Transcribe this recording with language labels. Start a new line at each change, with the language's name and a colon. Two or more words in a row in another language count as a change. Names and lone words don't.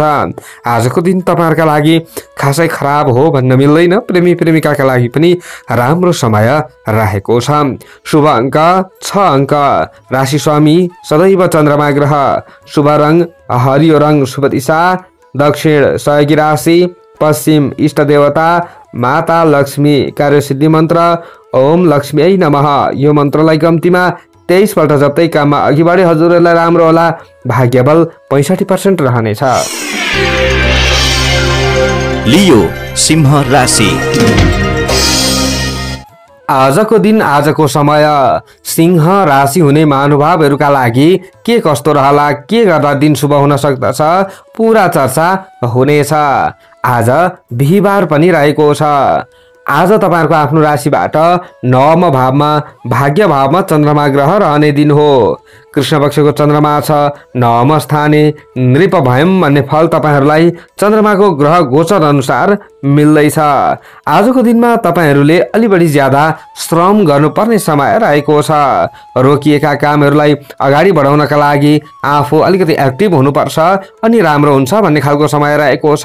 Nepali: आजको दिन तपाईहरुका लागि खासै खराब हो भन्न मिल्दैन। प्रेमी प्रेमिकाका लागि पनि राम्रो समय रहेको छ। शुभ अङ्क 6 अङ्क। राशि स्वामी सदैव चन्द्रमा ग्रह। शुभ रङ हरियो रङ। शुभ दिशा दक्षिण। सहयोगी राशि पश्चिम। इष्ट देवता माता लक्ष्मी। कार्यसिद्धि मन्त्र
Sanskrit: ओम लक्ष्मी नमः।
Nepali: यो मन्त्रलाई कम्तीमा 23 पल्ट जप्दै काममा अघि बढे हजुरहरूलाई राम्रो होला। भाग्यबल 65% रहनेछ। लियो सिंह राशि। आजको दिन, आजको समय सिंह राशि हुने महानुभावहरूका लागि के कस्तो रहला, के गर्दा दिन शुभ हुन सक्दछ, पूरा चर्चा हुनेछ। आज बिहीबार पनि रहेको छ। आज तपाईहरुको आफ्नो राशिबाट 9औं भावमा भाग्य भावमा चन्द्रमा ग्रह रहने दिन हो। कृष्ण पक्षको चन्द्रमा छ 9औं स्थाने।
Sanskrit: नृप भयम
Nepali: भन्ने फल तपाईहरुलाई चन्द्रमाको ग्रह गोचर अनुसार मिल्दैछ। आजको दिनमा तपाईहरुले अलि बढी ज्यादा श्रम गर्नुपर्ने समय रहेको छ। रोकिएका कामहरुलाई अगाडि बढाउनका लागि आफू अलिकति एक्टिभ हुनुपर्छ अनि राम्रो हुन्छ भन्ने खालको समय रहेको छ।